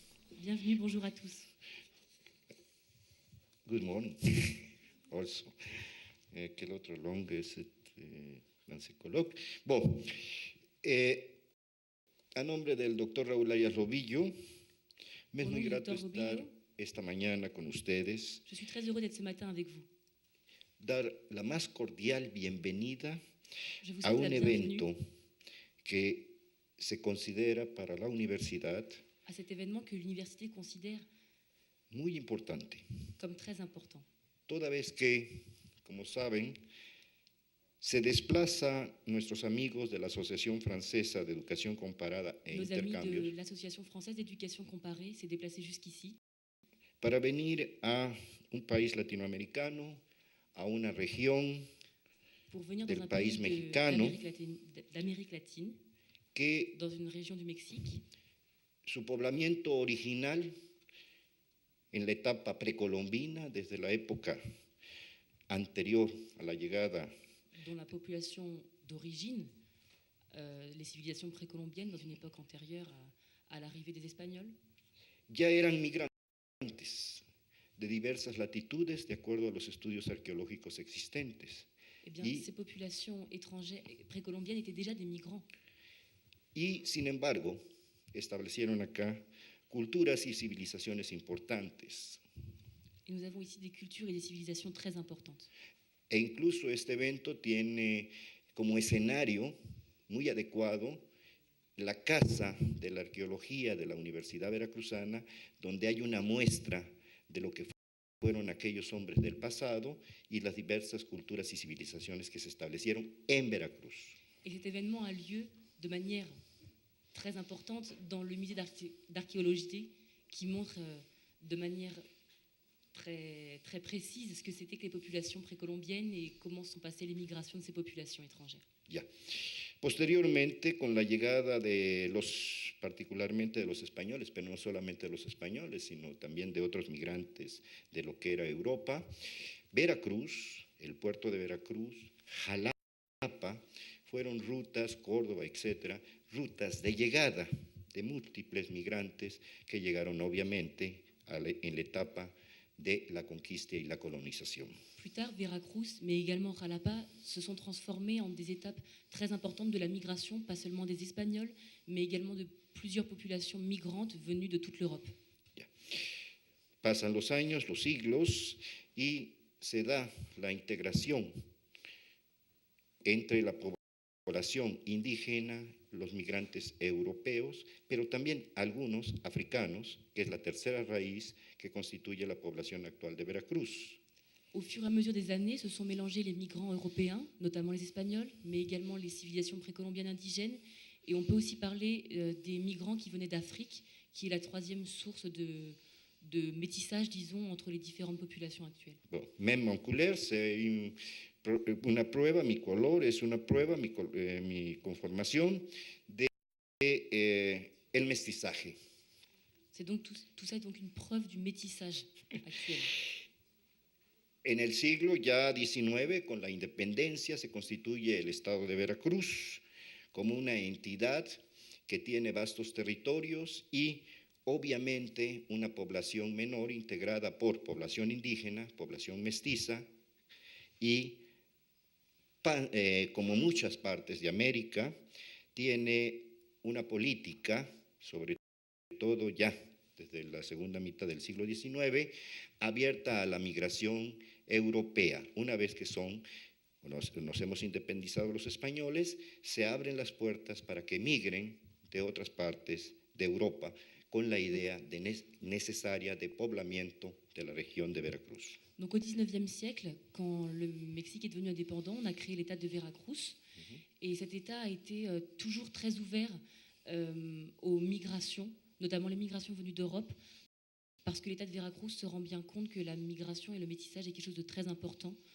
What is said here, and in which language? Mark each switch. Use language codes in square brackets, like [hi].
[fr] Bienvenue, bonjour à tous. [en] Good morning. Also. [fr] Quel autre langue est français colloque? Bon. [es] A nombre del doctor Raúl Arias Lobillo, me es muy grato estar esta mañana con ustedes, [fr] Je suis très heureux d'être ce matin avec vous. [es] dar la más cordial bienvenida [fr] Je vous a souhaite la bienvenue [es] evento que se considera para la universidad [fr] à cet événement que l'université considère [es] muy importante, [fr] comme très important. [es] toda vez que, como saben, se desplaza nuestros amigos de la Asociación Francesa de Educación Comparada e [fr] Nos amis de [es] Intercambios [fr] l'Association française d'éducation comparée s'est déplacés jusqu'ici [es] para venir a un país latinoamericano, a una región [fr] pour venir [es] del [fr] dans un [es] país [fr] pays [es] mexicano [fr] d'Amérique latine, [es] que [fr] dans une région du Mexique, [es] su poblamiento original en la etapa precolombina, desde la época anterior a la llegada [fr] dont la population d'origine, les civilisations précolombiennes dans une époque antérieure à l'arrivée des Espagnols, [es] ya eran migrantes de diversas latitudes de acuerdo a los estudios arqueológicos existentes. [fr] eh bien, [es] Y- [fr] ces populations étrangères précolombiennes étaient déjà des migrants. [es] Y, sin embargo, establecieron acá culturas y civilizaciones importantes. [fr] Et nous avons ici des cultures et des civilisations très importantes. [es] E incluso este evento tiene como escenario muy adecuado la Casa de la Arqueología de la Universidad Veracruzana, donde hay una muestra de lo que fueron aquellos hombres del pasado y las diversas culturas y civilizaciones que se establecieron en Veracruz. [fr] Et cet événement a lieu de manière très importante dans le musée d'archéologie qui montre de manière très, très précise ce que c'était que les populations précolombiennes et comment sont passées les migrations de ces populations étrangères. [es] Ya. Posteriormente, con la llegada de particularmente de los españoles, pero no solamente de los españoles, sino también de otros migrantes de lo que era Europa, Veracruz, el puerto de Veracruz, Jalapa, fueron rutas, Córdoba, etcétera, rutas de llegada de múltiples migrantes que llegaron obviamente en la etapa de la conquista y la colonización. [fr] Plus tard, Veracruz, mais également Jalapa, se sont transformés en des étapes très importantes de la migration, pas seulement des Espagnols, mais également de plusieurs populations migrantes venues de toute l'Europe. [es] Pasan los años, los siglos, y se da la integración entre la población indígena, los migrantes europeos, pero también algunos africanos, que es la tercera raíz que constituye la población actual de Veracruz. [fr] Au fur et à mesure des années, se sont mélangés les migrants européens, notamment les Espagnols, mais également les civilisations précolombiennes indigènes. Et on peut aussi parler des migrants qui venaient d'Afrique, qui est la troisième source de métissage, disons, entre les différentes populations actuelles. Bon, même en couleur, c'est [es] una prueba, mi color es una prueba, mi conformación de el mestizaje. [fr] C'est donc tout ça est donc une preuve du métissage actuel. [es] En el siglo ya XIX, con la independencia, se constituye el estado de Veracruz como una entidad que tiene vastos territorios y obviamente una población menor integrada por población indígena, población mestiza y como muchas partes de América, tiene una política, sobre todo ya desde la segunda mitad del siglo XIX, abierta a la migración europea. Una vez que nos hemos independizado los españoles, se abren las puertas para que migren de otras partes de Europa con la idea necesaria de poblamiento de la región de Veracruz. [fr] Donc au XIXe siècle, quand le Mexique est devenu indépendant, on a créé l'État de Veracruz. Et cet État a été toujours très ouvert aux migrations, notamment les migrations venues d'Europe, parce que l'État de Veracruz se rend bien compte que la migration et le métissage est quelque chose de très important.